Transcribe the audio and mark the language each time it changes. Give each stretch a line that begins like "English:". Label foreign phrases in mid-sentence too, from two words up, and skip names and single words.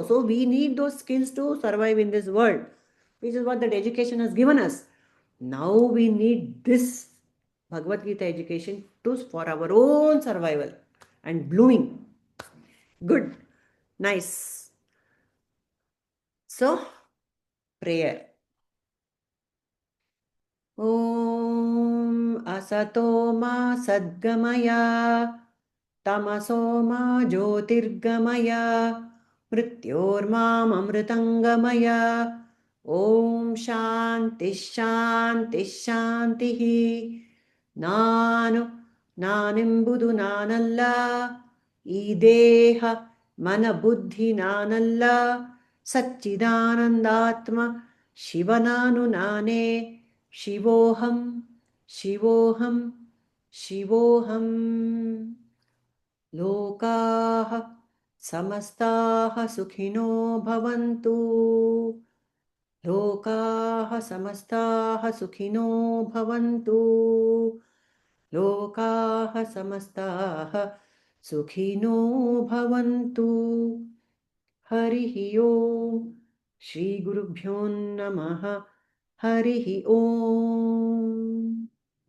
English: So we need those skills to survive in this world, which is what that education has given us. Now we need this Bhagavad Gita education for our own survival and blooming. Good, nice. So, prayer.
Sanskrit: ॐ असतो मा सद्गमय तमसो मा ज्योतिर्गमय मृत्योर्मा अमृतङ्गमय. ॐ शान्तिः शान्तिः शान्तिः.
Kannada: ನಾನೆಂಬುದು ನಾನಲ್ಲ, ಈ ದೇಹ ಮನ ಬುದ್ಧಿ ನಾನಲ್ಲ, ಸಚ್ಚಿದಾನಂದಾತ್ಮ
Sanskrit: शिवनानुनाने शिवोऽहं शिवोऽहं शिवोऽहम् लोकाः समस्ताः सुखिनो भवन्तु लोकाः समस्ताः सुखिनो भवन्तु लोकाः समस्ताः सुखिनो भवन्तु हरिः ओम् श्रीगुरुभ्यो नमः हरिः ओम्